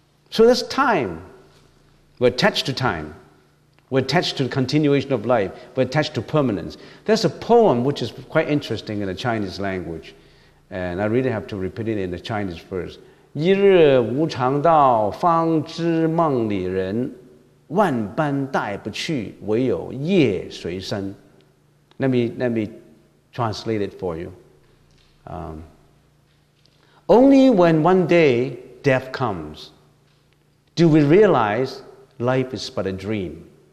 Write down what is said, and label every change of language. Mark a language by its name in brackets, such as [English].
[English] So there's time. We're attached to time. We're attached to the continuation of life. We're attached to permanence. There's a poem which is quite interesting in the Chinese language. And I really have to repeat it in the Chinese first. [Chinese] 一日无常道，方知梦里人。万般带不去，唯有业随身。 [English] Let me translate it for you. Only when one day death comes do we realize life is but a dream.